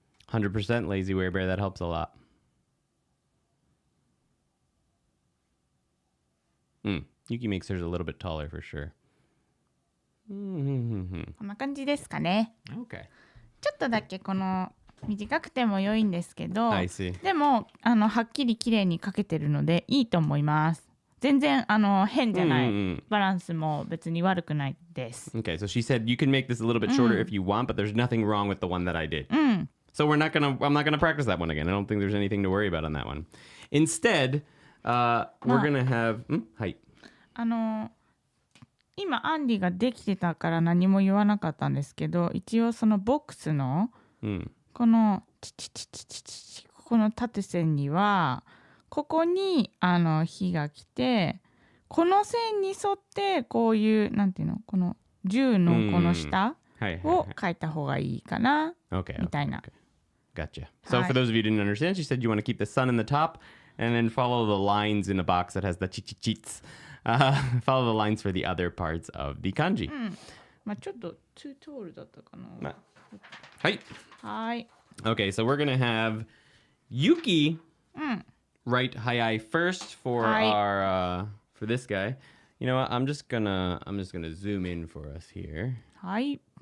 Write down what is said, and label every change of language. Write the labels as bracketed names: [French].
[English] 100% lazy wear bear, that helps a lot. Yuki makes hers a little bit taller for sure. [Japanese] こんな感じですかね。 [English] Okay. [Japanese] ちょっとだけこの短くても良いんですけど、 [English] I see. [Japanese] でもはっきり綺麗に描けてるのでいいと思います。全然変じゃない。バランスも別に悪くないです。 [English] Okay, so she said you can make this a little bit shorter if you want, but there's nothing wrong with the one that I did. So I'm not gonna practice that one again. I don't think there's anything to worry about on that one. Instead, we're gonna have はい。 [Japanese] 今アンディができてたから何も言わなかったんですけど、一応そのボックスのこのここの縦線にはここに火が来て、この線に沿ってこういうなんていうの、この10のこの下を書いた方がいいかなみたいな。 [English] Gotcha. So for those of you who didn't understand, she said you want to keep the sun in the top and then follow the lines in a box that has the chichichits. Follow the lines for the other parts of the kanji. [Japanese] まあちょっとツートールだったかな。はい。はい。 [English] Okay, so we're gonna have Yuki write hayai first for our for this guy. You know what? I'm just gonna zoom in for us here. [Japanese] はい。